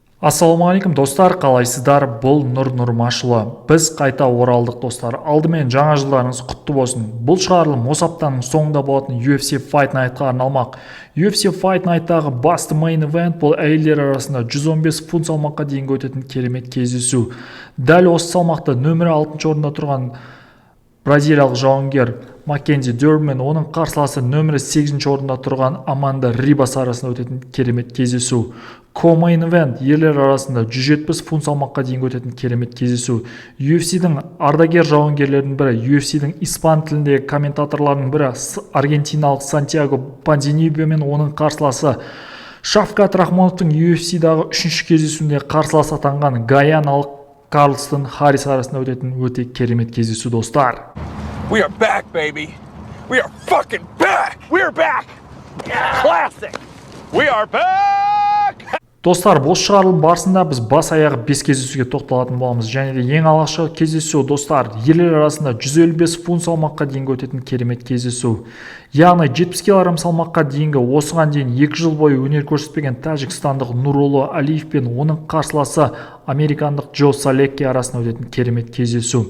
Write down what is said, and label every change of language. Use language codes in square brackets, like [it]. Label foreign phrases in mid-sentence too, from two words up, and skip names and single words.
[kk] Ассалаумағалейкум достар, қалайсыздар? Бұл Нұр Нұрмашұлы. Біз қайта оралдық достар. Алдымен жаңа жылдарыңыз құтты болсын. Бұл шығарылым осы аптаның соңында болатын UFC Fight Night-қа арналмақ. UFC Fight Night-тағы басты [en] main event [kk] бұл әйелдер арасында 115 фунт салмаққа дейінгі өтетін керемет кездесу. Дәл осы салмақта нөмірі 6 орында тұрған бразилиялық жауынгер Маккензи Дербмен оның қарсыласы нөмірі 8 орында тұрған Аманда Рибас арасында өтетін керемет кездесу. [en] Co-main event [kk] ерлер арасында 170 фунт салмаққа дейінгі өтетін керемет кездесу. UFC-дің ардагер жауынгерлерінің бірі, UFC-дің испан тіліндегі комментаторларының бірі аргентиналық Сантьяго Понзинибио мен оның қарсыласы Шавкат Рахмоновтың UFC-дағы 3-ші кездесуінде қарсыласы атанған гаяналық Карлстон Харрис арасында өтетін өте керемет кездесу достар. [en] We are back, baby. We are fucking back. We are back. Classic. We are back. [kk] Достар, бұл шығарылым барысында біз бас аяғы 5 кездесуге тоқталатын боламыз. Және де ең алғашқы кездесу достар, ерлер арасында 155 фунт салмаққа дейінгі өтетін керемет кездесу. Яғни 70 кг салмаққа дейінгі осыған дейін 2 жыл бойы өнер көрсетпеген тәжікстандық Нурулло Алиев пен оның қарсыласы американдық Джо Солекки арасында өтетін керемет кездесу.